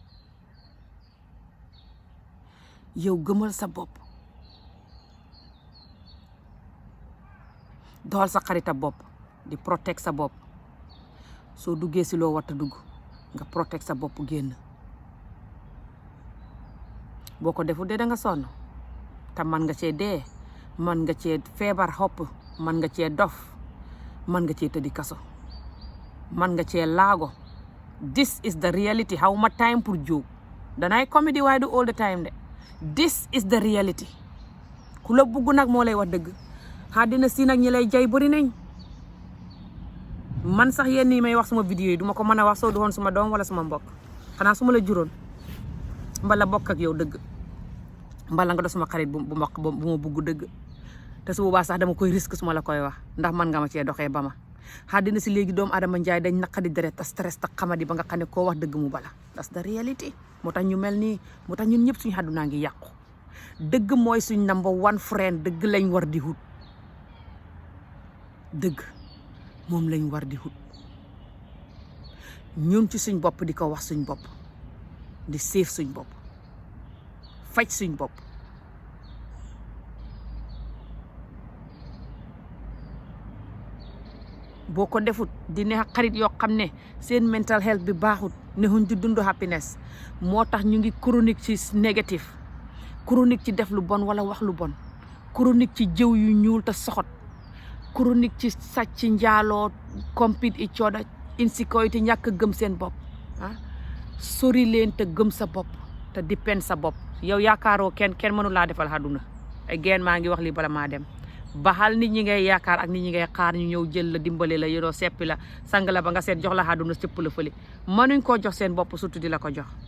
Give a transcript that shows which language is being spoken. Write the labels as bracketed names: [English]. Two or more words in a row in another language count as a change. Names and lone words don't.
[Wolof] yow gëmal sa bopp doxal sa xarita bopp di protect sa bopp soo duggee si loo war a dugg nga protect sa bopp génn boo ko defu dee da nga sonn te man nga cee dee man nga cee feebar xopp man nga cee dof man nga cee tëddi kaso man nga cee laago [English] this is the reality [Wolof] xaw ma time pour jóg danay comedy waaye du [English] all the time [Wolof] de [English] this is the reality [Wolof] ku la bugg nag moo lay wax dëgg àddina si nag ñi lay jay bëri nañ man sax yenn yi may wax suma vidéo yi duma ko mën a wax soo du woon suma doom wala suma mbokk xanaa su ma la juróon mbala bokk ak yow dëgg mbala nga do suma xarit bu ma bugg dëgg te su boobaa sax dama koy risque su ma la koy wax ndax man nga ma cee doxee ba ma àddina si léegi doomu adama njaay dañ naqadi deret te stress te xamadi ba nga xam ne koo wax dëgg mu bala [English] that's the reality [Wolof] moo tax ñu mel nii moo tax ñun ñëpp suñu àddunaa ngi yàqu dëgg mooy suñ [English] number one friend [Wolof] dëgg lañ war di hut dëgg moom lañ war di hut ñun ci suñ bopp di ko wax suñ bopp di séef suñ bopp faj suñ bopp boo ko defut di ne xarit yoo xam ne seen [English] mental health [Wolof] bi baaxut nexuñ di dund happiness moo tax ñu ngi chronique ci négatif chronique ci def lu bon wala wax lu bon chronique ci jëw yu ñuul te soxot chronique ci sàcc njaaloo [English] compete each other insecurity [Wolof] ñàkk gëm seen bopp ah sori leen te gëm sa bopp te depend sa bopp yow yaakaaroo kenn mënu laa defal àdduna again maa ngi wax li bala maa dem baxal nit ñi ngay yaakaar ak nit ñi ngay xaar ñu ñëw jël la dimbale la yoroo seppi la sang la ba nga seet jox la àdduna cëpp la fële mënuñ koo jox seen bopp surtout di la ko jox